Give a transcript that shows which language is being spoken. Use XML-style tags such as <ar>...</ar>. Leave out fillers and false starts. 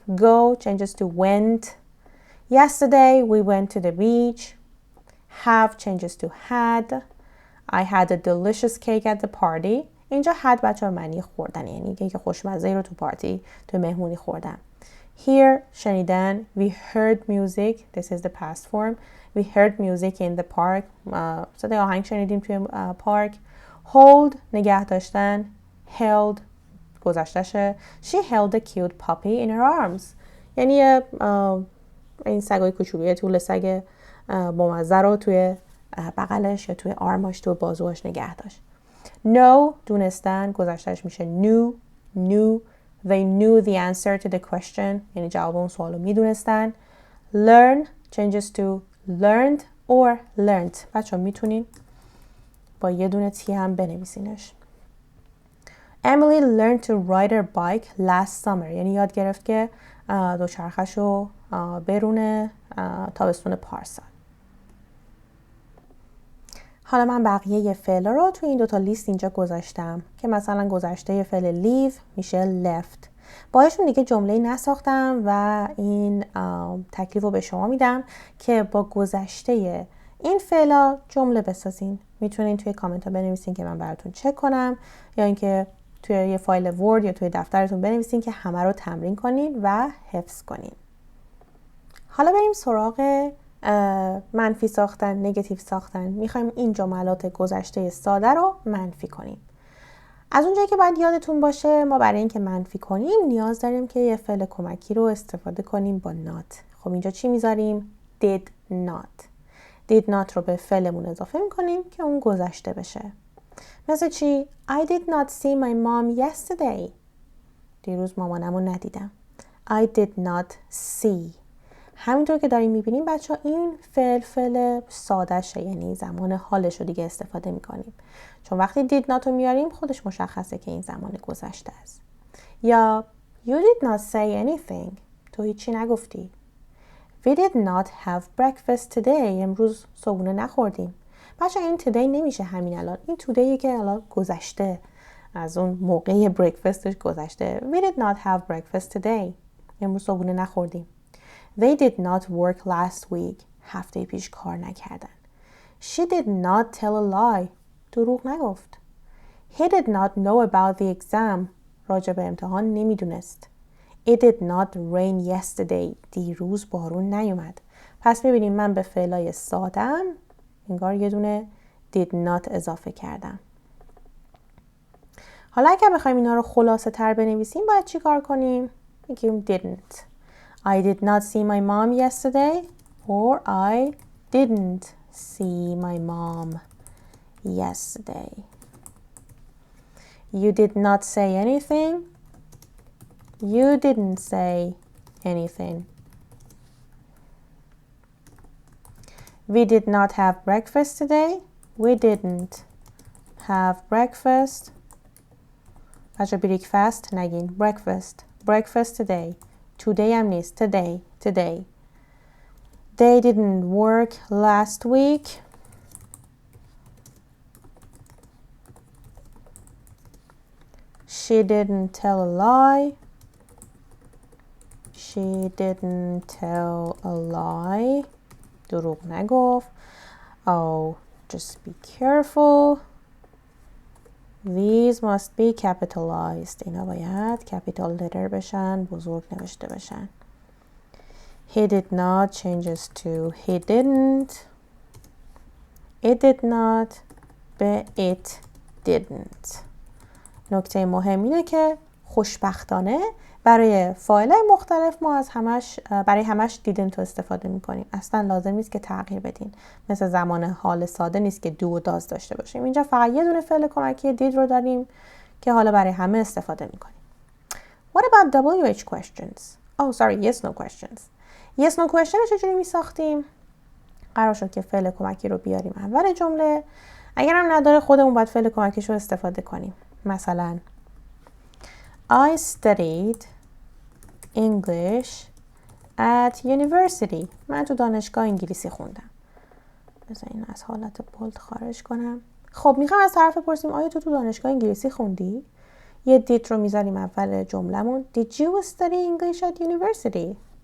<en>Go changes to went. Yesterday we went to the beach. Have changes to had. I had a delicious cake at the party.</en> <fa>اینجا had بچه ها معنی خوردن، یعنی که خوشمزه رو تو پارتی تو مهمونی خوردن.</fa> <en>Hear شنیدن. We heard music. This is the past form. We heard music in the park.</en> <fa>صدای آهنگ شنیدیم توی پارک. Hold نگه داشتن. Held گذشتهشه.</fa> <en>She held a cute puppy in her arms.</en> <fa>یعنی این سگای کوچولوی طول سگ بامزه رو توی بغلش یا توی آرماش توی بازوهاش نگه داشت. Know دونستن. گذشتهش میشه knew.</fa> <en>Knew. They knew the answer to the question.</en> <fa>یعنی جواب اون سوالو میدونستن.</fa> <en>Learn changes to learned or learned.</en> <fa>بچه ها میتونین با یه دونه تی هم بنویسینش.</fa> <en>Emily learned to ride her bike last summer.</en> <fa>یعنی یاد گرفت که دوچرخش رو برونه تابستون پارسال. حالا من بقیه فعل رو توی این دوتا لیست اینجا گذاشتم که مثلا گذشته فعل leave میشه left. باهاشون دیگه جمله‌ای نساختم و این تکلیف رو به شما میدم که با گذشته این فعلا جمله بسازین. میتونین توی کامنت ها بنویسین که من براتون چک کنم، یا اینکه توی یه فایل ورد یا توی دفترتون بنویسین که همه رو تمرین کنین و حفظ کنین. حالا بریم سراغ منفی ساختن، نگاتیو ساختن. میخوایم این جملات گذشته ساده رو منفی کنیم. از اونجایی که باید یادتون باشه ما برای اینکه منفی کنیم نیاز داریم که یه فعل کمکی رو استفاده کنیم با not. خب اینجا چی میذاریم؟ did not. did not رو به فعلمون اضافه میکنیم که اون گذشته بشه.</fa> <en>مثل چی؟ I did not see my mom yesterday.</en> <fa>دیروز مامانمو ندیدم.</fa> <en>I did not see.</en> <fa>همینطور که داریم میبینیم بچه ها این فعل سادهشه، یعنی زمان حالش رو دیگه استفاده میکنیم. چون وقتی did not رو میاریم خودش مشخصه که این زمان گذشته است.</fa> <en>یا you did not say anything.</en> <fa>تو هیچی نگفتی.</fa> <en>We did not have breakfast today.</en> <fa>امروز صبحونه نخوردیم. بچه این today نمیشه همین الان. این todayه که الان گذشته. از اون موقع breakfastش گذشته.</fa> <en>We did not have breakfast today.</en> <fa>امروز صبحونه نخوردیم.</fa> <en>They did not work last week.</en> <fa>هفته پیش کار نکردن.</fa> <en>She did not tell a lie.</en> <fa>دروغ نگفت.</fa> <en>He did not know about the exam.</en> <fa>راجع به امتحان نمیدونست.</fa> <en>It did not rain yesterday.</en> <fa>دیروز بارون نیومد. پس میبینیم من به فعلای سادم انگار یه دونه did not اضافه کردم. حالا اگر بخوایم اینا رو خلاصه تر بنویسیم باید چی کار کنیم؟ میگیم didn't.</fa> <en>I did not see my mom yesterday. Or I didn't see my mom yesterday. You did not say anything. You didn't say anything. We did not have breakfast today. We didn't have breakfast.</en> <fa>بچه breakfast نگین.</fa> <en>Breakfast today.</en> <fa>Today هم نیست.</fa> <en>Today. They didn't work last week. She didn't tell a lie. She didn't tell a lie.</en> <fa>دروغ نگفت.</fa> <en>Oh, just be careful. These must be capitalized.</en> <fa>اینا باید capital letter بشن، بزرگ نوشته بشن.</fa> <en>He did not changes to he didn't. It did not به it didn't.</en> <fa>نکته مهم اینه که خوشبختانه برای فایل‌های مختلف ما برای همش دیدن تو استفاده میکنیم. اصلا لازم نیست که تغییر بدین. مثل زمان حال ساده نیست که دو و داز داشته باشیم. اینجا فقط یه دونه فعل کمکی دید رو داریم که حالا برای همه استفاده میکنیم.</fa> <en>What about WH questions? Oh, sorry, yes no questions.</en> <fa>yes no question رو چجوری میساختیم؟ قرار شد که فعل کمکی رو بیاریم اول جمله. اگر هم نداره خودمون باید فعل کمکیش رو استفاده کنیم.</fa> <en>مثلا I studied English at university.</en> <fa>من تو دانشگاه انگلیسی خوندم. بذار این از حالت بولد خارج کنم. خب میخوام از طرف بپرسیم آیا تو دانشگاه انگلیسی خوندی؟ یه did رو میذاریم اول جملمون.</fa> <en>Did you study English at university?</en>